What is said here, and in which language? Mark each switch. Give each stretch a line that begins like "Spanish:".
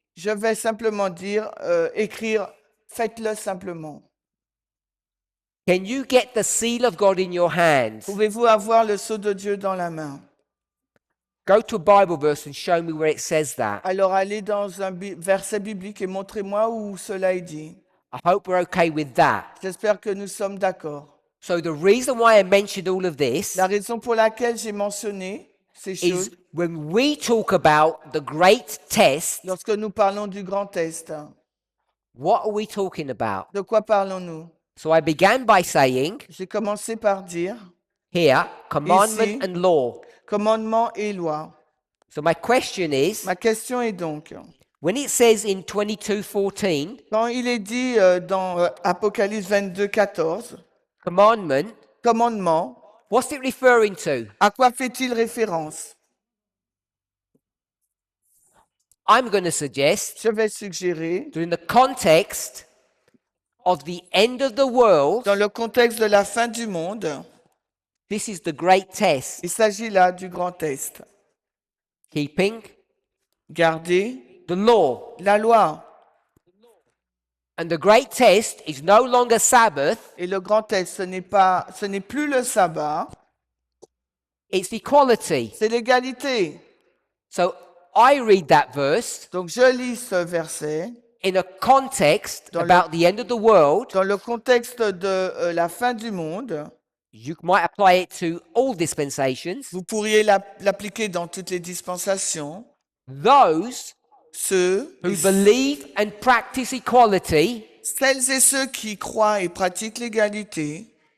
French: Je vais simplement dire, écrire, faites-le simplement.
English: Can you get the seal of God in your hands?
French: Pouvez-vous avoir le sceau de Dieu dans la main?
English: Go to a Bible verse and show me where it says that.
French: Alors allez dans un verset biblique et montrez-moi où cela est dit.
English: I hope we're okay with that.
French: J'espère que nous sommes d'accord.
English: So the reason why I mentioned all of this
French: La raison pour laquelle j'ai mentionné ces
English: is
French: choses
English: when we talk about the great test,
French: lorsque nous parlons du grand test.
English: what are we talking about?
French: De quoi parlons-nous?
English: So I began by saying
French: J'ai commencé par dire
English: here, commandment
French: Ici.
English: and law.
French: commandement et loi.
English: So my question is,
French: Ma question est donc,
English: when it says in 22:14,
French: quand il est dit dans Apocalypse 22, 14,
English: commandment,
French: commandement,
English: what's it referring to?
French: à quoi fait-il référence?
English: I'm going to suggest,
French: Je vais suggérer,
English: that in the context of the end of the world,
French: dans le contexte de la fin du monde,
English: this is the great test.
French: il s'agit là du grand test.
English: Keeping
French: Garder
English: the law.
French: la loi.
English: And the great test is no longer Sabbath,
French: Et le grand test, ce n'est plus le sabbat,
English: it's equality.
French: c'est l'égalité.
English: So I read that verse
French: Donc je lis ce verset
English: in a context
French: Dans le-
English: about the end of the world.
French: dans le contexte de la fin du monde.
English: You might apply it to all dispensations.
French: Vous pourriez l'appliquer dans toutes les dispensations.
English: Those
French: Ceux,
English: who believe and practice equality
French: celles et ceux qui croient et pratiquent l'égalité